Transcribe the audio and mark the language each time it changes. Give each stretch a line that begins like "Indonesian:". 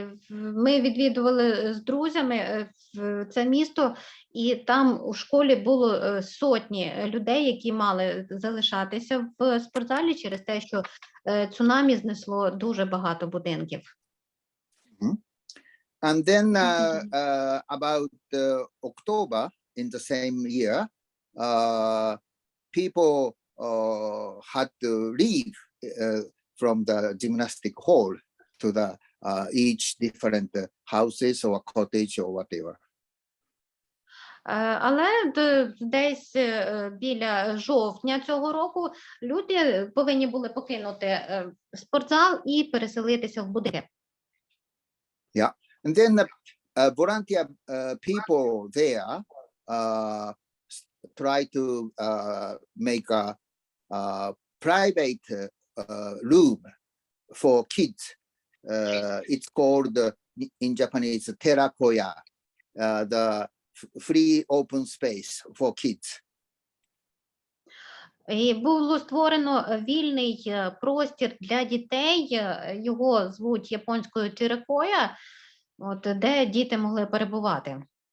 Ukrainian: Ми відвідували з друзями це місто, і там у школі було сотні людей, які мали залишатися в спортзалі через те, що цунамі знесло дуже багато будинків.
English: And then about October in the same year, people had to leave from the gymnastic hall to the each different houses or cottage or whatever.
Ukrainian: Але десь біля жовтня цього року люди повинні були покинути спортзал і переселитися в будинки.
English: Yeah, and then volunteer people there try to make a private room for kids. It's called in Japanese terakoya, the free open space for kids.
Ukrainian: І було створено вільний простір для дітей, його звуть японською теракоя, де діти могли перебувати.